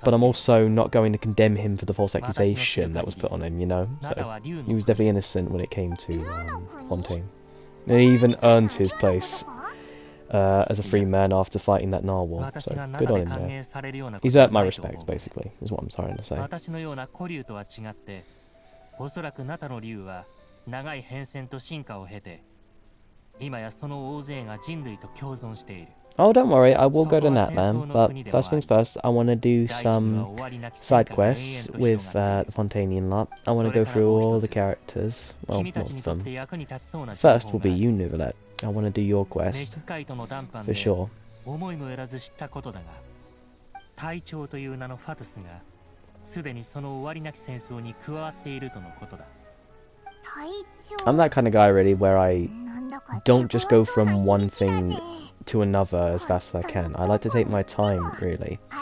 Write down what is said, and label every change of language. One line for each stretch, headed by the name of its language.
English: But I'm also not going to condemn him for the false accusation that was put on him, you know? So he was definitely innocent when it came to Fontaine. And he even earned his place as a free man after fighting that narwhal, so good on him there. He's earned my respect, basically, is what I'm trying to say.
Japanese: おそらくナタの竜は長い変遷と進化を経て、今やその大勢が人類と共存している。
English: Oh, don't worry, I will go to Natlan, but first things first, I want to do some side quests with the Fontainian lot. I want to go through all the characters, well, most of them. First will be you, Neuvillette. I want to do your quest, for sure.
Japanese: 思いもよらず知ったことだが、隊長という名のファトゥスがすでにその終わりなき戦争に加わっているとのことだ。
English: I'm that kind of guy, really, where I don't just go from one thing to another as fast as I can. I like to take my time, really.